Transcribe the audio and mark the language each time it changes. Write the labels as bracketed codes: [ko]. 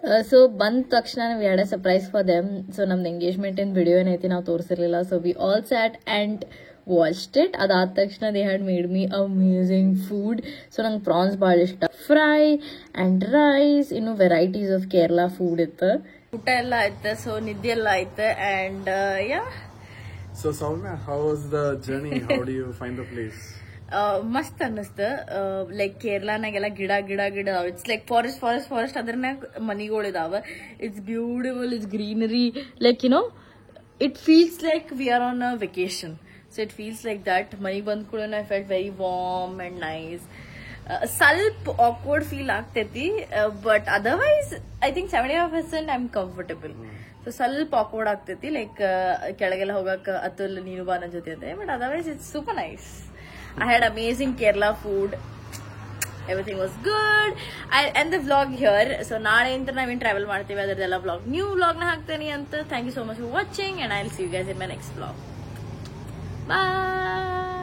[kn] So ಬಂದ ತಕ್ಷಣ ನಾವು ಎರಡೇ ಸರ್ಪ್ರೈಸ್ [en] For them. [kn] ಸೊ ನಮ್ದು ಎಂಗೇಜ್ಮೆಂಟಿನ ವಿಡಿಯೋ ಏನೈತಿ ನಾವು ತೋರಿಸಿರ್ಲಿಲ್ಲ. [en] So we all sat and watched it. [kn] ಅದಾದ ತಕ್ಷಣ [en] They had made me amazing food. [kn] So ನಂಗೆ ಪ್ರಾನ್ಸ್ ಭಾಳ ಇಷ್ಟ. [en] Fry and rice, ಇನ್ನು varieties of Kerala food ಇತ್ತು. [kn] ಊಟ ಎಲ್ಲ ಆಯ್ತು. ಸೊ ನಿದ್ದೆ ಎಲ್ಲ ಆಯ್ತು. And yeah. [en] So Soumya, how was the journey? How do you find the place? [kn] ಮಸ್ತ್ ಅನ್ನಿಸ್ತ. ಲೈಕ್ ಕೇರಳನಾಗೆಲ್ಲ ಗಿಡ [en] it's like forest [kn] ಅದ್ರನಾಗ ಮನಿಗಳಿದಾವ. [en] It's beautiful. It's greenery. Like it feels like we are on a vacation. So it feels like that. [kn] ಮನೆಗೆ ಬಂದ ಕೂಡ [en] I felt very warm and nice. [kn] ಸ್ವಲ್ಪ awkward feel ಆಗ್ತೈತಿ, [en] But otherwise I think 75% I am comfortable. [kn] So ಸ್ವಲ್ಪ awkward ಆಗ್ತೈತಿ. Like ಕೆಳಗೆಲ್ಲ ಹೋಗಕ್ಕೆ ಅತುಲ್ ನೀನು ಬಾ ನನ್ನ ಜೊತೆ ಅಂತೆ. [en] But otherwise it's super nice. I had amazing Kerala food. Everything was good. I end the vlog here. So [kn] naale inta naveen travel ಮಾಡ್ತೀವಿ. ಅದರದೆಲ್ಲ vlog new vlog na ಹಾಕ್ತೇನೆ ಅಂತ. [en] Thank you so much for watching and I'll see you guys in my next vlog. Bye.